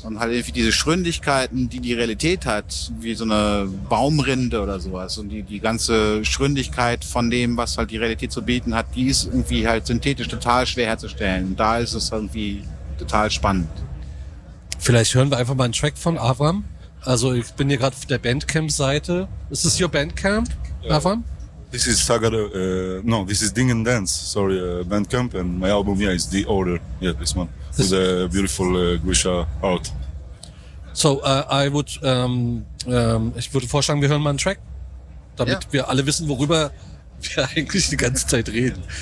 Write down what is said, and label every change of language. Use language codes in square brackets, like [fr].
[de] Und halt irgendwie diese Schründigkeiten, die die Realität hat, wie so eine Baumrinde oder sowas, und die ganze Schründigkeit von dem, was halt die Realität zu bieten hat, die ist irgendwie halt synthetisch total schwer herzustellen. Und da ist es irgendwie total spannend. Vielleicht hören wir einfach mal einen Track von Avram. Also ich bin hier gerade auf der Bandcamp-Seite. Ist das [en] your [de] Bandcamp, Avram? [en] This is Sagara, this is Ding and Dance, Bandcamp, and my album, yeah, is The Order, yeah, this one, with a beautiful Grisha art. [de] So, ich würde vorschlagen, wir hören mal einen Track, damit wir alle wissen, worüber wir eigentlich die ganze Zeit reden.